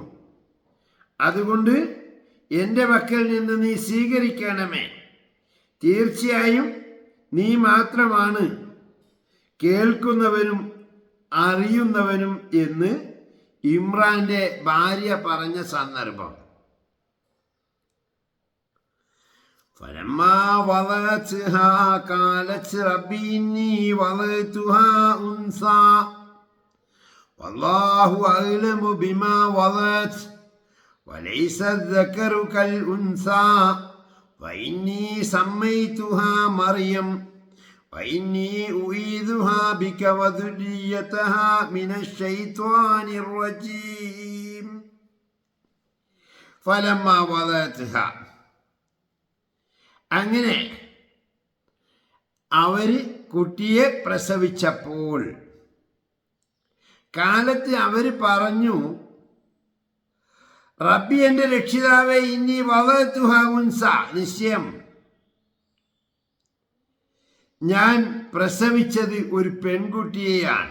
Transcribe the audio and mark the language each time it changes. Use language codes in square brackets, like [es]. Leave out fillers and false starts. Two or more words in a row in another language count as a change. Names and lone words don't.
[ml] അതുകൊണ്ട് എൻ്റെ മക്കളിൽ നിന്ന് നീ സ്വീകരിക്കണമേ. തീർച്ചയായും നീ മാത്രമാണ് കേൾക്കുന്നവനും അറിയുന്നവനും എന്ന് ഇമ്രാന്റെ ഭാര്യ പറഞ്ഞ സന്ദർഭം. [ar] فلما وضعتها قالت رب إني وضعتها أنثى والله أعلم بما وضعت وليس الذكر كالأنثى وإني سميتها مريم وإني أعيذها بك وذريتها من الشيطان الرجيم فلما وضعتها [ml] അങ്ങനെ അവര് കുട്ടിയെ പ്രസവിച്ചപ്പോൾ കാലത്ത് അവര് പറഞ്ഞു, റബ്ബി എൻ്റെ രക്ഷിതാവേ, [ar] إني وضعتها أنثى, [ml] നിശ്ചയം ഞാൻ പ്രസവിച്ചത് ഒരു പെൺകുട്ടിയെയാണ്.